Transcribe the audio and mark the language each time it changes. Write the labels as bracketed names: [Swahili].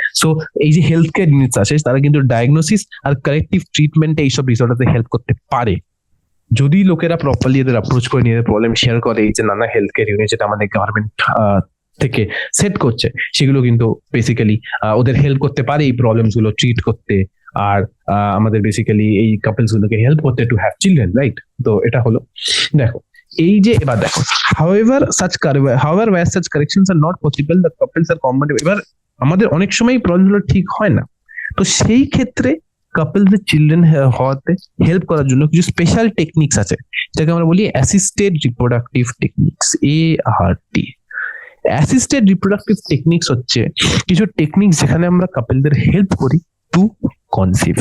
[Bangla] So এই যে health care units আছে, তারা কিন্তু ডায়াগনোসিস আর কারেক্টিভ ট্রিটমেন্টে এইসব ডিসঅর্ডারতে হেল্প করতে পারে, যদি লোকেরা প্রপারলি এদের অ্যাপ্রোচ করে নিয়ে প্রবলেম শেয়ার করে। এই যে নানা হেলথ কেয়ার ইউনিট যেটা আমাদের গভর্নমেন্ট থেকে সেট করছে, সেগুলো কিন্তু বেসিক্যালি ওদের হেল্প করতে পারে এই প্রবলেমস গুলো ট্রিট করতে, আর আমাদের বেসিক্যালি এই কাপলস গুলোকে হেল্প করতে টু হ্যাভ চিলড্রেন, রাইট? তো এটা হলো, দেখো এই যে এবার দেখো, [English] however where such corrections are not possible, the couples are compatible। [Bangla] এবার আমাদের অনেক সময় প্রবলেমগুলো ঠিক হয় না, তো সেই ক্ষেত্রে কাপলদের চিলড্রেন হওয়াতে হেল্প করার জন্য কিছু স্পেশাল টেকনিক্স আছে, যেটাকে আমরা বলি assisted reproductive techniques, ART। Assisted reproductive techniques হচ্ছে কিছু টেকনিক্স যেখানে আমরা কাপলদের হেল্প করি টু কনসিভ।